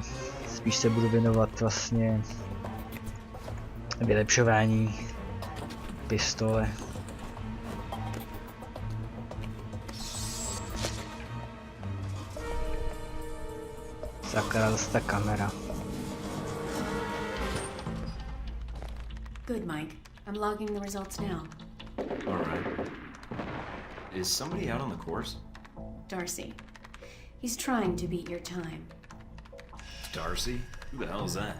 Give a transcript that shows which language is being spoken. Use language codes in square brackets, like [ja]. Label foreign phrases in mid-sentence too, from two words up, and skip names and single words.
[cs] Spíš se budu věnovat vlastně vylepšování pistole. Sakra, zase ta kamera. [en] Good, Mike. I'm logging the results now. Alright. Is somebody out on the course? Darcy. He's trying to beat your time. Darcy? Who the hell is that?